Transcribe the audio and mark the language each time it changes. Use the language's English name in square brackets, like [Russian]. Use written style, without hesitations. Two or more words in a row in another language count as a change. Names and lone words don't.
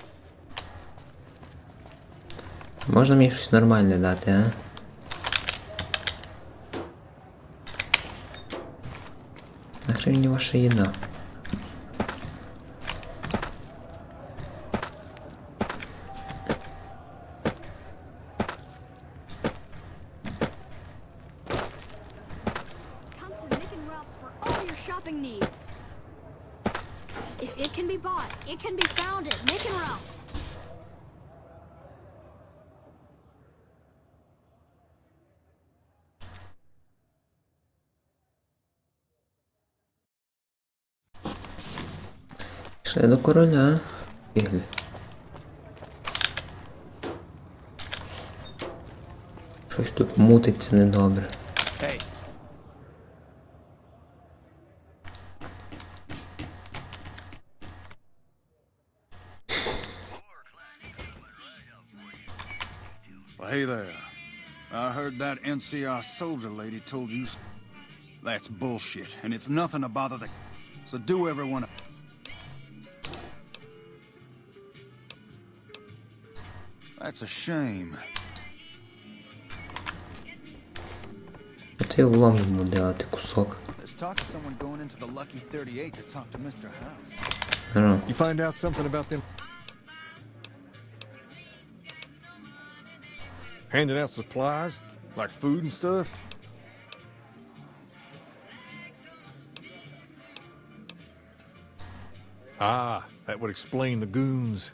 [Ukrainian] Можна мені щось нормальне дати, а? Нахрен мені ваша їда? [English] Come to Mick and Ralph's for all your shopping needs. If it can be bought, it can be found at Mick and Ralph. [Ukrainian] Пішли до короля. Бігли. Щось тут мутиться недобре. [English] Hey. Well, hey there. I heard that NCR soldier lady told you... That's bullshit, and it's nothing to bother the... So do everyone... That's a shame. [Ukrainian] Ти влом йому делати кусок. [English] There's talk of someone going into the Lucky 38 to talk to Mr. House. You find out something about them handing out supplies, like food and stuff? Ah, that would explain the goons.